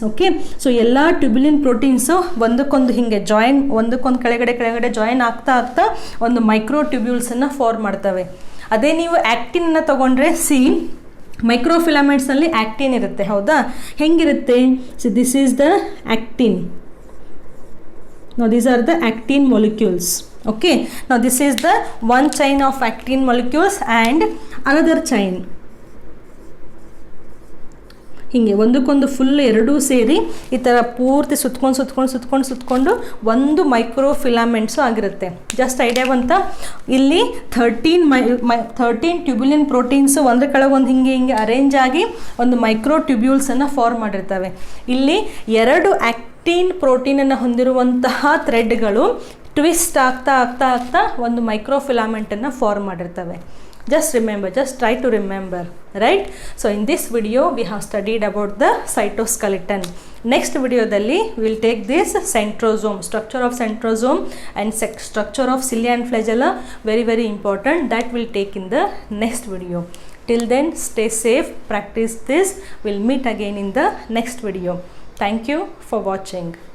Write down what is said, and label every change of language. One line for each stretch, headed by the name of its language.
Kannada: Okay, so ಎಲ್ಲ ಟ್ಯೂಬ್ಯುಲಿನ್ proteins ಒಂದಕ್ಕೊಂದು ಹೀಗೆ ಒಂದಕ್ಕೊಂದು ಕೆಳಗಡೆ ಜಾಯಿನ್ ಆಗ್ತಾ ಒಂದು ಮೈಕ್ರೋ ಟ್ಯೂಬ್ಯೂಲ್ಸನ್ನು ಫಾರ್ಮ್ ಮಾಡ್ತವೆ. ಅದೇ ನೀವು ಆ್ಯಕ್ಟಿನನ್ನು ತೊಗೊಂಡ್ರೆ ಮೈಕ್ರೋಫಿಲಮೆಂಟ್ಸ್ನಲ್ಲಿ ಆ್ಯಕ್ಟಿನ್ ಇರುತ್ತೆ, ಹೌದಾ? ಹೆಂಗಿರುತ್ತೆ?
English: This is the actin. Now these are the actin molecules. Okay, now this is the one chain of actin molecules and another chain.
Kannada: ಹೀಗೆ ಒಂದಕ್ಕೊಂದು ಫುಲ್ ಎರಡೂ ಸೇರಿ ಈ ಥರ ಪೂರ್ತಿ ಸುತ್ಕೊಂಡು ಒಂದು ಮೈಕ್ರೋ ಫಿಲಾಮೆಂಟ್ಸು ಆಗಿರುತ್ತೆ. ಜಸ್ಟ್ ಐಡಿಯಾ ಬಂತ? ಇಲ್ಲಿ 13 ಟ್ಯೂಬ್ಯುಲಿನ್ ಪ್ರೋಟೀನ್ಸು ಒಂದ್ರ ಕೆಳಗೊಂದು ಹಿಂಗೆ ಅರೇಂಜ್ ಆಗಿ ಒಂದು ಮೈಕ್ರೋ ಟ್ಯೂಬ್ಯೂಲ್ಸನ್ನು ಫಾರ್ಮ್ ಮಾಡಿರ್ತವೆ. ಇಲ್ಲಿ 2 ಆ್ಯಕ್ಟಿನ್ ಪ್ರೋಟೀನನ್ನು ಹೊಂದಿರುವಂತಹ ಥ್ರೆಡ್ಗಳು ಟ್ವಿಸ್ಟ್ ಆಗ್ತಾ ಒಂದು micro ಫಿಲಾಮೆಂಟನ್ನು form ಮಾಡಿರ್ತವೆ.
English: Just try to remember, right? So in this video we have studied about the cytoskeleton. Next video dalli we will take this centrosome, structure of centrosome and structure of cilia and flagella, very important. That will take in the next video. Till then, stay safe, practice this. We'll meet again in the next video. Thank you for watching.